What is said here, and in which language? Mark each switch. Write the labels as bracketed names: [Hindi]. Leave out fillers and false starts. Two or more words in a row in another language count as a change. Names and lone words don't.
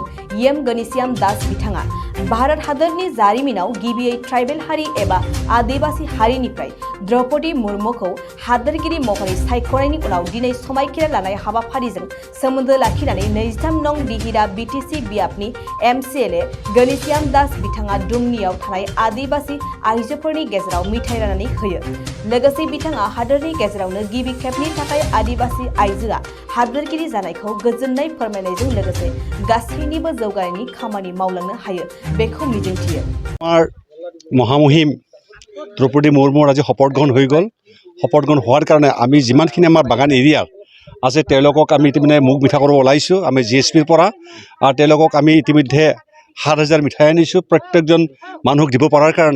[Bodo] एम गणेशियाम दास बिथाङा भारत हादोरनि जारिमिनाव गिबियै ट्राइबेल हारि एबा आदिबासी हारिनिफ्राय द्रौपदी मुर्मुखौ हादोरगिरि महरै सायख'नायनि उनाव दिनै समायखिरा लानाय हाबाफारिजों सोमोन्दो लाखिनानै 23 नं दिहिरा बिटिसि बियाबनि MCLA गणेशियाम दास बिथाङा दुमनियाव थानाय आदिबासी आइजोफोरनि गेजेराव मिथाइ राननानै होयो। लोगोसे बिथाङा हादोरनि गेजेरावनो गिबि खेबनि थाखाय आदिबासी आइजोआ हादोरगिरि जानायखौ गोजोननाय फोरमायनायजों लोगोसे गासैनिबो जौगानायनि खामानि मावलांनो हायो बेखौ मिजिंथियो। [Assamese] আমাৰ মহামহিম দ্ৰৌপদী মুৰ্মুৰ আজি শপত গ্ৰহণ হৈ গ'ল। শপত গ্ৰহণ হোৱাৰ কাৰণে আমি যিমানখিনি আমাৰ বাগান এৰিয়াৰ আছে তেওঁলোকক আমি ইতিমধ্যে মুখ মিঠা কৰিব ওলাইছোঁ। আমি GSPৰ পৰা আৰু তেওঁলোকক আমি ইতিমধ্যে 7,000 মিঠাই আনিছোঁ প্ৰত্যেকজন মানুহক দিব পৰাৰ কাৰণে।